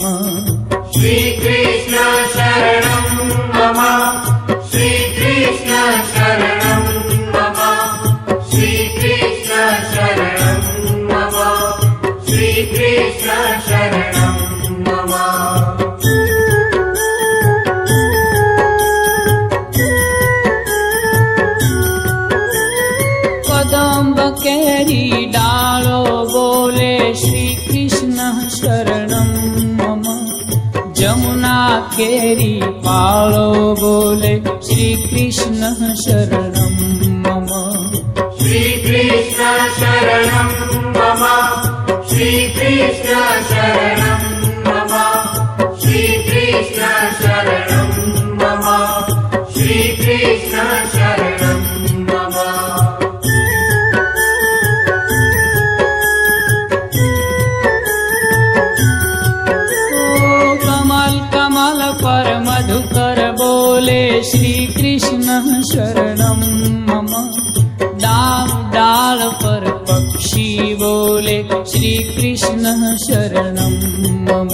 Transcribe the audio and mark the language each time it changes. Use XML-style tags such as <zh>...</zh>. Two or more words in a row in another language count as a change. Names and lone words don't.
<sa>श्री कृष्ण शरणं मम, श्री कृष्ण शरणं मम, श्री कृष्ण शरणं मम, श्री कृष्ण शरणं मम.</sa> <gu>કદંબ કેરી ડાળો બોલે</gu> <sa>श्रीकृष्णः शरणं मम,</sa> <gu>જમુના કેરી પાળો બોલે</gu> <sa>श्रीकृष्णः शरणं मम. श्री कृष्ण शरणं मम, श्री कृष्ण शरणं मम, श्री कृष्ण शरणं मम, श्री कृष्ण शरणं मम.</sa> <hi>कमल कमल पर मधुकर बोले</hi> <sa>श्रीकृष्णः शरणं मम,</sa> <hi>डाल डाल पर पक्षी बोले</hi> <sa>श्रीकृष्णः शरणं मम.</sa>